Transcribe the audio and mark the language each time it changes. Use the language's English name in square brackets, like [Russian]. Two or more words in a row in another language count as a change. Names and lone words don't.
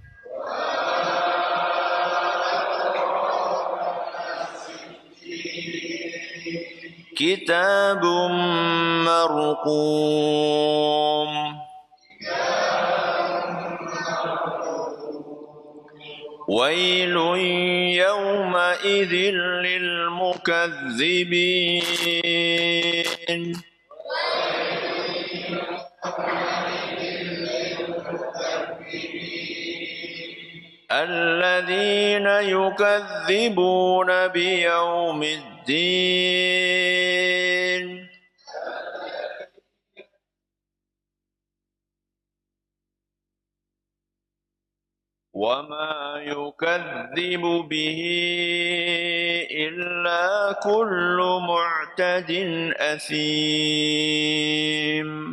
[Arabic] كتاب مرقوم. ويل يومئذ للمكذبين. الذين يكذبون بيوم الدين. وَمَا يُكَذِّبُ بِهِ إِلَّا كُلُّ مُعْتَدٍ أَثِيمٍ.